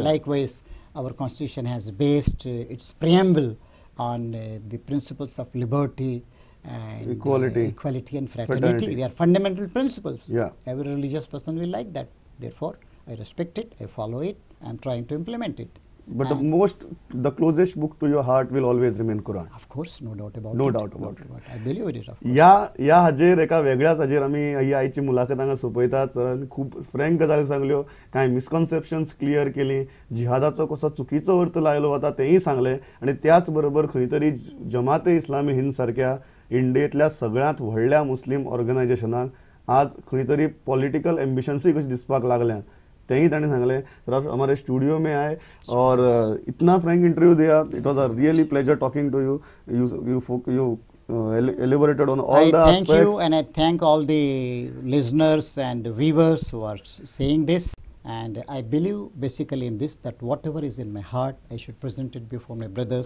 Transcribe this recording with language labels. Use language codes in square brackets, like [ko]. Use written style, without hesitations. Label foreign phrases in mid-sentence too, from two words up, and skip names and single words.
[en] Likewise, our constitution has based its preamble on the principles of liberty, and equality and fraternity. They are fundamental principles. Yeah. Every religious person will like that. Therefore, I respect it, I follow it, I am trying to implement it. But the closest book to your heart will always remain Quran. Of course, no doubt about it. No doubt about it. I believe in it. Of course. [kok] या हाजेर एका वेगळ्याच हाजेर आमी ही आयची मुलाखत हांगा सोंपयतात. खूब फ्रँक गजाली सांगल्यो, कांय [en] misconceptions clear [kok] केली, जिहादाचो कसो चुकीचो अर्थ लायलो वता तेंय सांगले, आनी त्याच बरोबर खंय तरी जमाते इस्लामी हिंद सारक्या इंडियेंतल्या सगळ्यांत व्हडल्या मुस्लीम ऑर्गनायजेशनाक आज खंय तरी [en] political ambitions [kok] कशी दिसपाक लागल्या, तेही ताणें सांगलें. [hi] तर आप हमारे स्टूडियो में आए और इतना [en] frank interview [hi] दिया. [en] It was a really pleasure talking to you. You elaborated on all the aspects. I thank you, and I thank all the listeners and viewers who are saying this. And I believe basically in this, that whatever is in my heart, I should present it before my brothers.